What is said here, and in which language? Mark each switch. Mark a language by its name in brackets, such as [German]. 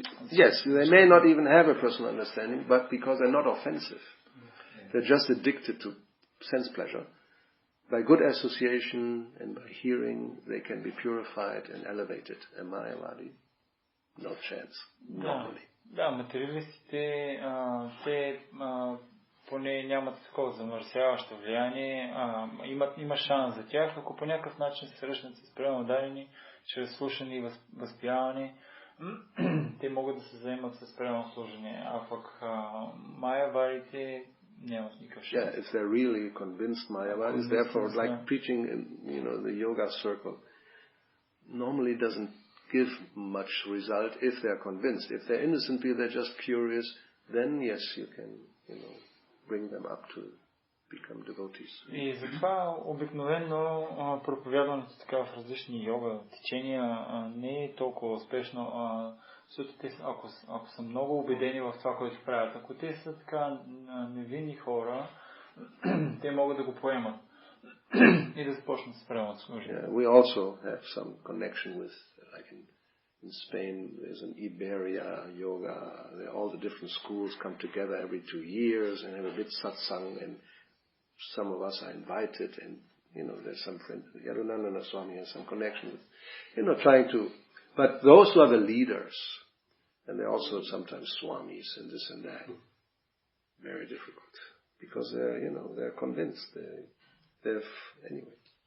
[English] Yes, they may not even have a personal understanding, but because they're not offensive. They're just addicted to sense pleasure. By good association and by hearing, they can be purified and elevated. A Mayavadi, no chance, normally. [Bulgarian] Да, материалистите, те поне нямат такова замърсяващо влияние, има шанс за тях, ако по някакъв начин се срещнат с преударени, чрез слушане и възпяване, те могат да се заемат с правилно служение, а пък майяварите нямат никакъв шанс. [English] Yeah, if they're really convinced Mayavadis, therefore, like preaching in, the yoga circle, normally doesn't give much result if they're convinced. If they're innocent people, they're just curious, then yes, you can, bring them up to become devotees. [Bulgarian] И затова обикновено проповядването така в различни йога течения не е толкова успешно. Защото те, ако са много убедени в това, което правят, ако те са така невинни хора, те могат да го поемат и да започнат с правилното служение. [English] We also have some connection with, like in Spain, there's an Iberia yoga. All the different schools come together every 2 years and have a bit satsang, and some of us are invited, and there's some friend, Yadunandana Swami has some connection with, trying to, but those who are the leaders, and they're also sometimes swamis and this and that, very difficult, because they're convinced, they've, anyway.